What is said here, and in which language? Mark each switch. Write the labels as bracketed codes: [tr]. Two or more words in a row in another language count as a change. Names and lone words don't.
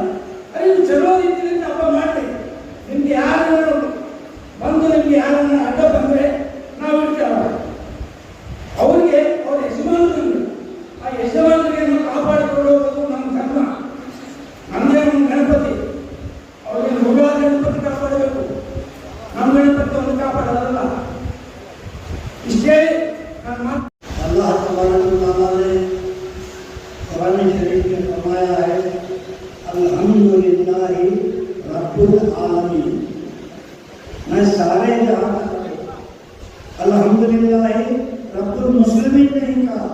[kn] ಅದೇ ಚಲೋ ರೀತಿಯಿಂದ ಹಬ್ಬ ಮಾಡಿ ನಿಮ್ಗೆ ಯಾರು ಬಂದು ನಿಮ್ಗೆ ಯಾರನ್ನ ಅಡ್ಡ ಬಂದರೆ ನಾವು ಇರ್ತೇವೆ. ಅವರಿಗೆ ಅವ್ರ ಯಜಮಾನರಿಗೆ, ಆ ಯಜಮಾನರಿಗೆ ನಾವು ಕಾಪಾಡಿಕೊಳ್ಳುವುದು ನಮ್ಮ ಧರ್ಮ. ನಮ್ಮದೇ ಒಂದು ಗಣಪತಿ, ಅವ್ರಿಗೆ ನೂರಾರು ಗಣಪತಿ ಕಾಪಾಡಬೇಕು. ನಮ್ಮ ಗಣಪತಿ ಒಂದು ಕಾಪಾಡೋದಲ್ಲ. [hi] इसे अल्लाह तबारक ने कुरान शरीफ में फरमाया है [ar] الحمد لله رب العالمين. [hi] मैं सारे जहां [ar] الحمد لله رب المسلمين [hi] नहीं कहा।